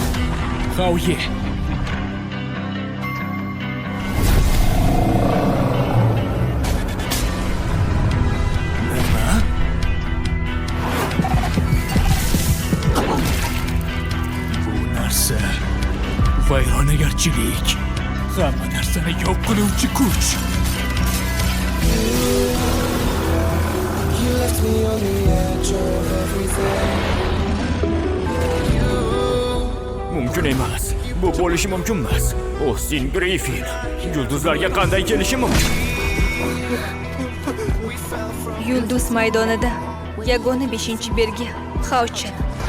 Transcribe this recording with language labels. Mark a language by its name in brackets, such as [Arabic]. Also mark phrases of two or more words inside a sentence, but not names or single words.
[Uzbek] Hauye. Nima? Bu narsa vayronagarchilik. Hamma narsani yo'q qiluvchi kuch. [English] You left me on the edge of everything. [Uzbek] Mumkin emas. Bu bo'lishi mumkin emas. Austin Griffin yulduzlarga qanday kelishi mumkin? Yulduz maydonida yagona 5-belgi Hauchen.